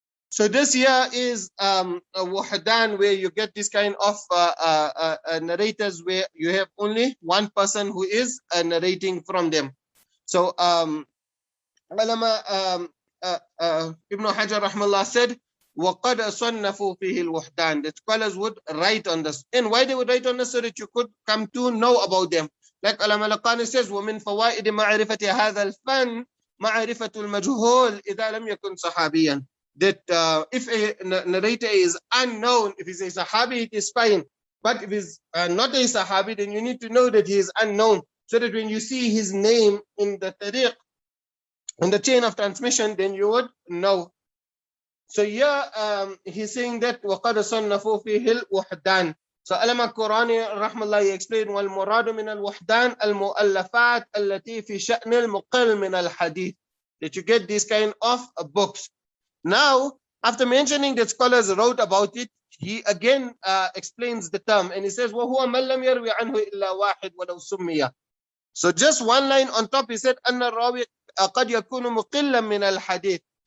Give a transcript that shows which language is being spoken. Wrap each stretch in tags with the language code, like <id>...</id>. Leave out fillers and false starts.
<en>So this here is a wahdan, where you get this kind of narrators where you have only one person who is narrating from them. So Allāmah Ibn Hajar rahmallah said,</en> <ar>وَقَدْ صَنَّفُوا فِيهِ الْوَحْدَانِ.</ar> <en>The scholars would write on this. And why they would write on this? So that you could come to know about them. Like Allāmah al-Laqani says,</en> <ar>وَمِنْ فَوَائِدِ مَعْرِفَةِ هَذَا الْفَنِّ مَعْرِفَةُ الْمَجْهُولِ إِذَا لَمْ يَكُنْ صَحَابِيًا.</ar> <en>That if a narrator is unknown, if he's a Sahabi, it is fine. But if he's not a Sahabi, then you need to know that he is unknown. So that when you see his name in the tariq, in the chain of transmission, then you would know. So here he's saying that</en> <ar>وَقَدْ صَنَّفُوا فِيهِ الْوَحْدَانِ.</ar> <en>So Allāmah Qurani rahmallah, he explained</en> <ar>وَالْمُرَادُ مِنَ الْوَحْدَانِ الْمُؤَلَّفَاتِ الَّتِي فِي شَأْنِ الْمُقِلْ مِنَ الْحَدِيثِ.</ar> <en>That you get these kind of books. Now, after mentioning that scholars wrote about it, he again explains the term, and he says</en> <ar>وَهُوَ مَنْ لَمْ يَرْوِ عَنْهُ إِلَّا وَاحِدْ وَلَوْ سُمِّيَ.</ar> <en>So just one line on top, he said</en> <ar>أَنَّ الرَّاوِي قَدْ يَكُونُ مُقِلًّا مِنَ الْحَدِيثِ.</ar>